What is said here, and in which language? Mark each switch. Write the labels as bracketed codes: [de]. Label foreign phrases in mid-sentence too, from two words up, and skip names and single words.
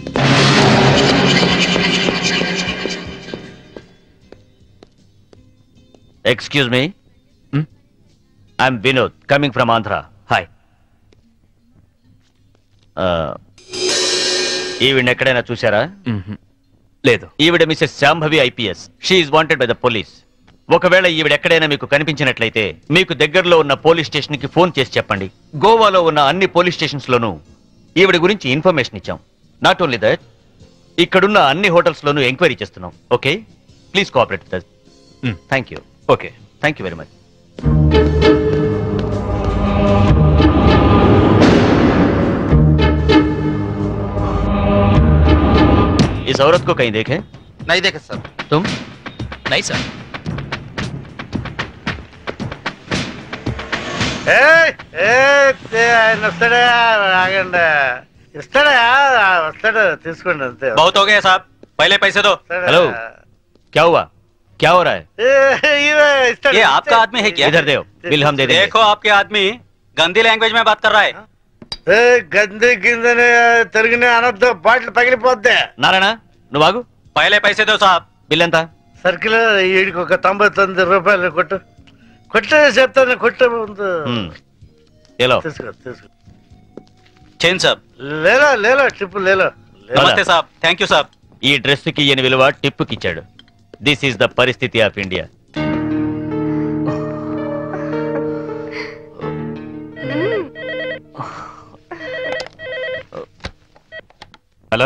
[en] Excuse me, I'm Vinod coming from Andhra. [te] హాయ్. ఈవిడ ఎక్కడైనా చూసారా? లేదు. ఈవిడ మిసెస్ శాంభవి ఐపీఎస్. [en] She is wanted by the police. [te] ఒకవేళ ఈవిడ ఎక్కడైనా మీకు కనిపించినట్లయితే మీకు దగ్గరలో ఉన్న పోలీస్ స్టేషన్ కి ఫోన్ చేసి చెప్పండి. గోవాలో ఉన్న అన్ని పోలీస్ స్టేషన్స్ లోనూ ఈవిడ గురించి ఇన్ఫర్మేషన్ ఇచ్చాం. [en] not only that, [te] ఇక్కడున్న అన్ని హోటల్స్ లోనూ ఎంక్వైరీ చేస్తున్నాం. [en] Okay, please cooperate with us. Thank you. ఓకే, Thank you very much. [hi] इस औरत को कहीं देखे? नहीं देखे सर. तुम? नहीं सर. [te] ఆయన వస్తాడా? ఆగండి, ఇస్తాడా? వస్తాడు, తీసుకోండి అంతే. [hi] बहुत हो गया साहब, पहले पैसे दो. हेलो, क्या हुआ? क्या हो रहा है? ये आपका आदमी है क्या? इधर दो, बिल हम दे देंगे। देखो आपके आदमी गंदी लैंग्वेज में बात कर रहा है। [te] గంది కిందనే తిరిగిన అనొద్దు, బాటిల్ పగిలిపోద్ది. నారాయణ నువ్వు ఆగు. [hi] पहले पैसे दो साहब. [te] బిల్ ఎంత? సర్కిల్ వీడికి ఒక 99 రూపాయలు కొట్టు. కొట్టే చెప్తాను, కొట్టే ముందు తీసుకో తీసుకో. [hi] चेन साहब. ले लो ले लो ट्रिप ले लो. नमस्ते साब. [en] thank you [hi] సాబ్. [te] ఈ డ్రెస్ కి ఈయన విలువ టిప్పుకి ఇచ్చాడు. [en] this is the [te] పరిస్థితి ఆఫ్ ఇండియా. హలో.